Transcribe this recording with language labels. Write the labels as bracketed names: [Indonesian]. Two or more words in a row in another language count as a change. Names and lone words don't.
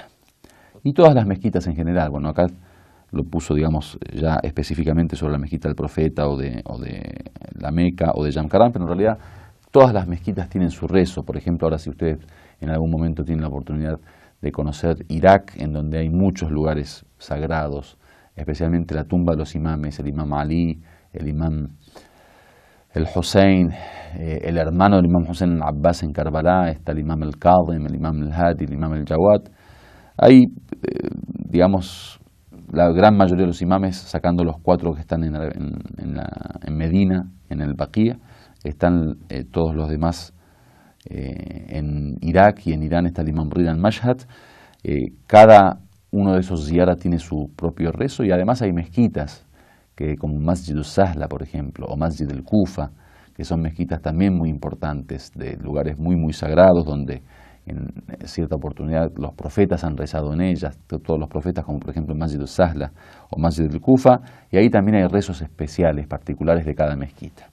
[Spanish] Y todas las mezquitas en general, bueno, acá lo puso, digamos, ya específicamente sobre la mezquita del profeta o de la Meca o de Jamkaran, pero en realidad todas las mezquitas tienen su rezo. Por ejemplo, ahora si ustedes en algún momento tienen la oportunidad de conocer Irak, en donde hay muchos lugares sagrados, especialmente la tumba de los imames, el imam Ali, el imam el Hussein, el hermano del imam Hussein al-Abbas en Karbala, está el imam al-Kadhim, el imam al-Hadi, el imam al-Jawad. Hay, digamos, la gran mayoría de los imames, sacando los 4 que están en Medina, en el Baqiyah, están todos los demás en Irak, y en Irán está el imam Rida al-Mashhad. Cada uno de esos ziyara tiene su propio rezo, y además hay mezquitas, que como Masjid al-Sahla, por ejemplo, o Masjid al-Kufa, que son mezquitas también muy importantes, de lugares muy sagrados, donde en cierta oportunidad los profetas han rezado en ellas, todos los profetas, como por ejemplo Masjid al-Sahla o Masjid al-Kufa, y ahí también hay rezos especiales, particulares de cada mezquita.